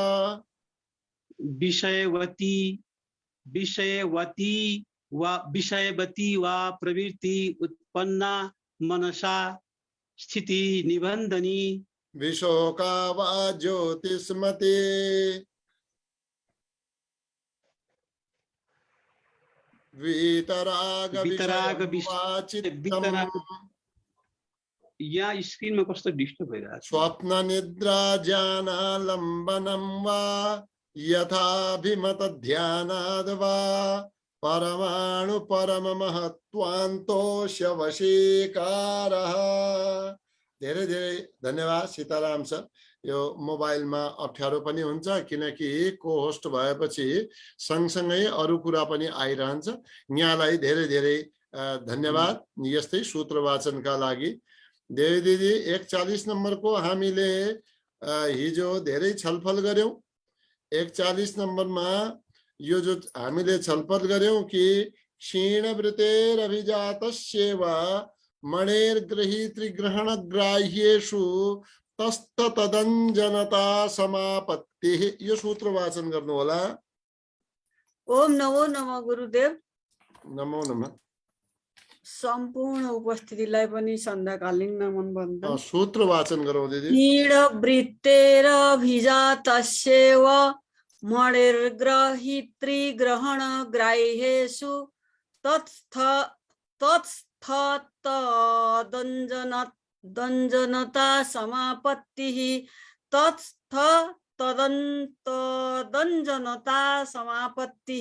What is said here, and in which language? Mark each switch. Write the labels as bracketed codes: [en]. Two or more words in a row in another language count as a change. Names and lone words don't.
[sa] विषयवती वा प्रवृत्ति उत्पन्ना मनसा स्थिति निबंधनी विशोका वा ज्योतिष्मते वीतराग [ne] या स्क्रीन में कस्तो डिस्टर्ब भइरहेको छ [sa] स्वप्न निद्रा ज्ञानालम्बनं वा यथाभिमत ध्यानाद् वा परमाणु परम महत्वान्तोष्य वशीकारः [ne] धेरै धेरै धन्यवाद सीताराम सर यो मोबाइलमा अप्ठ्यारो पनि हुन्छ किनकि को होस्ट भएपछि सँगसँगै अरु कुरा पनि आइरहन्छ यहाँलाई धेरै धेरै धन्यवाद यस्तै सूत्र वाचनका लागि देवी दिदी 41 नम्बरको हामीले हिजो धेरै छलफल गर्यौं 41 नम्बरमा यो जो हामीले छलफल गर्यौं कि [sa] क्षीणवृतेर अभिजातस्येव मणेर्गृहीतृग्रहण ग्राह्येषु तस्त तदञ्जनता समापत्तिः [ne] यो सूत्र वाचन गर्नु होला [sa] ओम नमो नमः गुरुदेव नमो नमः [ne] सम्पूर्ण उपस्थितिलाई पनि सन्ध्याकालीन नमन बन्दन। सूत्र वाचन गरौँ दिदी। [sa] दृढ वृत्तेरभिजातस्यैव मणिर्ग्रहित्री ग्रहण ग्राह्येषु तत्स्थतदञ्जनता समापत्तिः तदञ्जनता समापत्तिः।